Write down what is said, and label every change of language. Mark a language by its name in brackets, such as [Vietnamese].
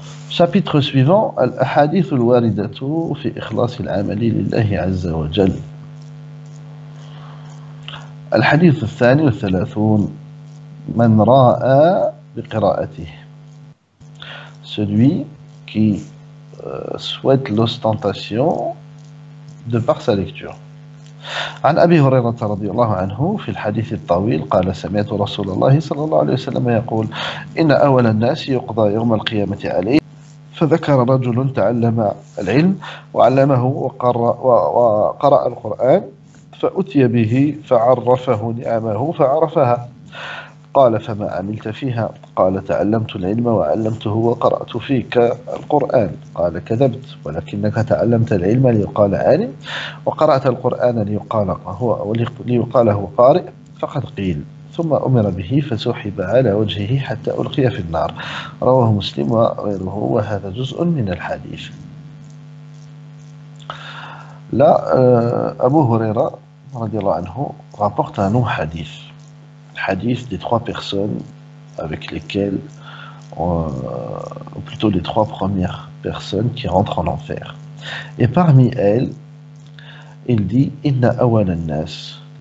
[French] Chapitre suivant, [Arabic] الأحاديث الواردة في إخلاص العمل لله عز وجل. الحديث الثاني والثلاثون من راء بقراءته. [French] Celui qui souhaite l'ostentation de par sa lecture. [Arabic] عن أبي هريرة رضي الله عنه في الحديث الطويل قال سمعت رسول الله صلى الله عليه وسلم يقول إن أول الناس يقضى يوم القيامة عليه فذكر رجل تعلم العلم وعلمه وقرأ القرآن فأتي به فعرفه نعمه فعرفها قال فما عملت فيها قال تعلمت العلم وعلمته وقرأت فيك القرآن قال كذبت ولكنك تعلمت العلم ليقال عالم وقرأت القرآن ليقال هو قارئ فقد قيل ثم أمر به فسحب على وجهه حتى ألقي في النار رواه مسلم وغيره وهذا جزء من الحديث. [French] Là, Abu Huraira radiallahu anhu rapporte un long hadith des trois personnes avec lesquelles, ou plutôt les trois premières personnes qui rentrent en enfer. Et parmi elles, il dit [Arabic] Inna awwal an-nas.